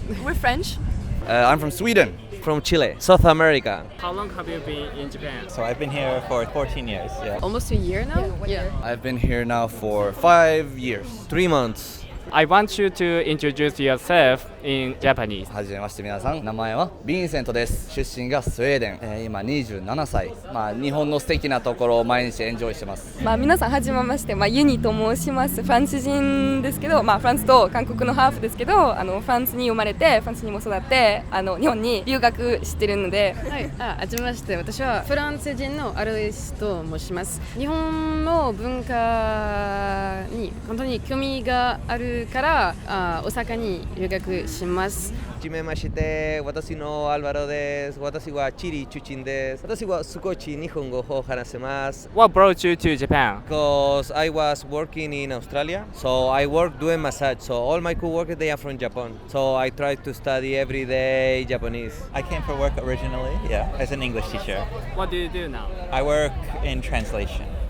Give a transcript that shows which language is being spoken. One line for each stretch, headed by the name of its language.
English: We're French. I'm from Sweden. From Chile, South America. How long have you been in Japan? So I've been here for 14 years. Yeah. Almost a year now? Yeah. I've been here now for 5 years. 3 months. I want you to introduce yourself in Japanese.
Japanese: はじめまして皆さん、名前はヴィンセントです。出身がスウェーデン、今27歳。日本の素敵なところを毎日エンジョイしてます。皆さんはじめまして、ユニと申します。フランス人ですけど、フランスと韓国のハーフですけど、フランスに生まれて、フランスにも育って、日本に留学してるので。はい、はじめまして。私はフランス人のアルエスと申します。日本の文化に本当に興味があるから、大阪に留学します。はじめまして、私のアルバロです。私はチリ出身です。私は少し日本語を話せます。
English: What brought you to Japan? Because I was working in Australia, so I work doing massage. So all my coworkers they are from Japan. So I try to study every day Japanese. I came for work originally, as an English teacher. What do you do now? I work in translation.